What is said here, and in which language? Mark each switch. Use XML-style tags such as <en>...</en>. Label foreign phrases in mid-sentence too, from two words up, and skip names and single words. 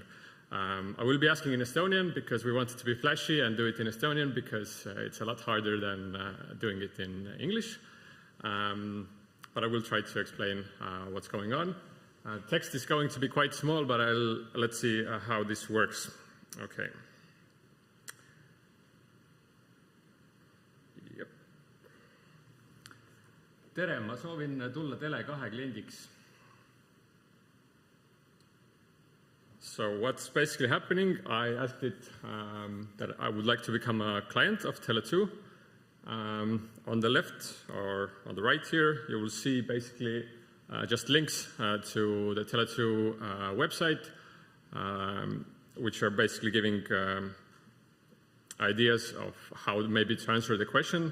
<en>I will be asking in Estonian because we want it to be flashy and do it in Estonian because it's a lot harder than doing it in English. But I will try to explain what's going on. Text is going to be quite small, but let's see how this works. Okay. Yep.</en> <et>Tere, ma soovin tulla Tele2 kliendiks.</et> <en>So what's basically happening, I asked it that I would like to become a client of Tele2. On the left or on the right here, you will see basically just links to the Tele2 website, which are basically giving ideas of how maybe to answer the question.</en>